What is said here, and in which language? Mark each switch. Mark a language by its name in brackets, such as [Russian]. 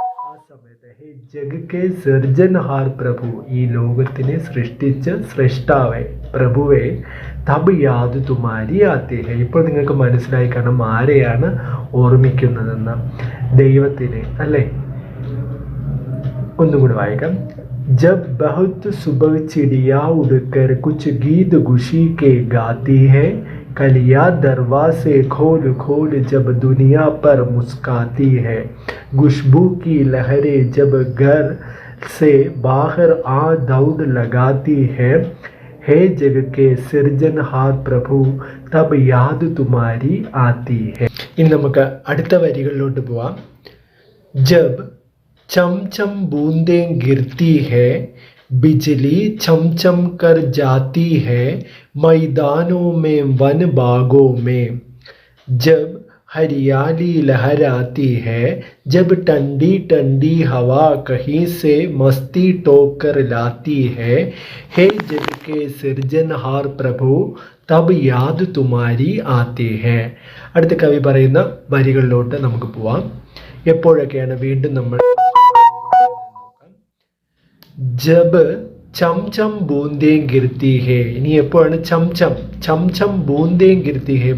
[Hindi] ആ സമയത്ത് ഹേ jug K സിർജൻഹാർ പ്രഭു, [Malayalam] ഈ ലോകത്തിനെ സൃഷ്ടിച്ച സൃഷ്ടാവെ, പ്രഭുവെ, [Hindi] തബ് യാദ് തുമാരി ആത്തി ഹെ. [Malayalam] ഇപ്പോൾ നിങ്ങൾക്ക് മനസ്സിലായി കാണും ആരെയാണ് ഓർമ്മിക്കുന്നതെന്ന്. ദൈവത്തിനെ അല്ലേ? ഒന്നും കൂടി വായിക്കാം. [Hindi] जब बहुत सुबह चिड़िया उड़कर कुछ गीत खुशी के गाती है, कलियाँ दरवाजे खोल खोल जब दुनिया पर मुस्काती है, खुशबू की लहरें जब घर से बाहर आ दौड़ लगाती है, हे जग के सृजनहार प्रभु तब याद तुम्हारी आती है. [Malayalam] ഇനി നമുക്ക് അടുത്ത വരികളിലോട്ട് പോവാം. [Hindi] जब चम चम बूंदें गिरती है, बिजली चम चम कर जाती है, मैदानों में वन बागों में, जब हरियाली लहराती है, जब ठंडी ठंडी हवा कहीं से मस्ती टोक कर लाती है, हे जग के सृजनहार प्रभु തബ് യാദ് തുമാരി ആത്തി ഹേ. [Malayalam] അടുത്ത കവി പറയുന്ന വരികളിലോട്ട് നമുക്ക് പോവാം. എപ്പോഴൊക്കെയാണ് വീണ്ടും നമ്മൾ [Hindi] ജബ് ചം ചം ബൂന്തേ ഗിർത്തി ഹേ. [Malayalam] ഇനി എപ്പോഴാണ് [Hindi] ചം ചം ചം ചം ബൂന്തേ ഗിർത്തി ഹേ.